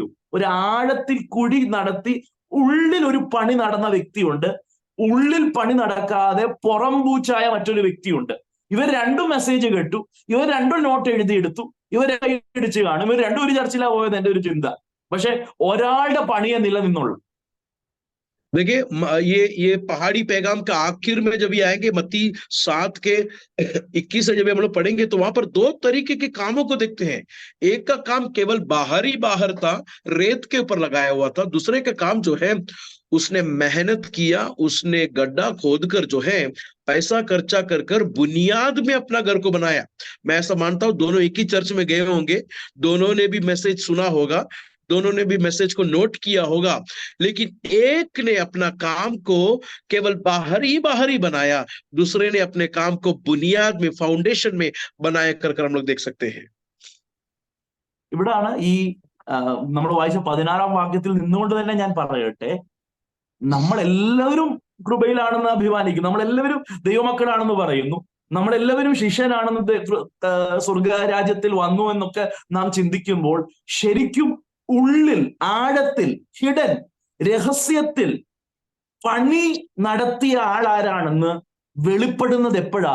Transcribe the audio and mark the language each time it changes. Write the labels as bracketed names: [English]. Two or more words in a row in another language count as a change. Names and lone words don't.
[Malayalam] ഒരു ആഴത്തിൽ കുഴി നടത്തി ഉള്ളിൽ ഒരു പണി നടന്ന വ്യക്തിയുണ്ട്, ഉള്ളിൽ പണി നടക്കാതെ പുറംപൂച്ചായ മറ്റൊരു വ്യക്തിയുണ്ട്. ഇവർ രണ്ടും മെസ്സേജ് കേട്ടു, ഇവർ രണ്ടും നോട്ട് എഴുതിയെടുത്തു, ഇവർ ഇടിച്ച് കാണും, ഇവർ രണ്ടും ഒരു ചർച്ചിലാണ് പോയത് എന്റെ ഒരു ചിന്ത. പക്ഷെ ഒരാളുടെ പണിയെ നിലനിന്നുള്ളൂ. [Hindi] देखिए ये पहाड़ी पैगाम का आखिर में जब ये आएंगे मत्ती 7 के 21 से जब हम लोग पढ़ेंगे तो वहां पर 2 तरीके के कामों को देखते हैं। एक का काम केवल बाहर था, रेत के ऊपर लगाया हुआ था। दूसरे का काम जो है उसने मेहनत किया, उसने गड्ढा खोदकर जो है पैसा खर्चा कर कर बुनियाद में अपना घर को बनाया। मैं ऐसा मानता हूं दोनों एक ही चर्च में गए होंगे, दोनों ने भी मैसेज सुना होगा, दोनों ने भी मैसेज को नोट किया होगा, लेकिन एक ने अपना काम को केवल बाहर ही बनाया, दूसरे ने अपने काम को बुनियाद में, फाउंडेशन में बनाया कर हम लोग देख सकते हैं। [Malayalam] ഇവിടാണ് ഈ നമ്മൾ വായിച്ച 16-ാം വാക്യത്തിൽ നിന്നുകൊണ്ട് തന്നെ ഞാൻ പറയട്ടെ, നമ്മളെല്ലാവരും കൃപയിലാണെന്ന് അഭിമാനിക്കും, നമ്മളെല്ലാവരും ദൈവമക്കളാണെന്ന് പറയുന്നു, നമ്മളെല്ലാവരും ശിഷ്യനാണെന്ന് സ്വർഗരാജ്യത്തിൽ വന്നു എന്നൊക്കെ നാം ചിന്തിക്കുമ്പോൾ ശരിക്കും ഉള്ളിൽ ആഴത്തിൽ ഹിഡൻ രഹസ്യത്തിൽ പണി നടത്തിയ ആളാരാണെന്ന് വെളിപ്പെടുന്നത് എപ്പോഴാ?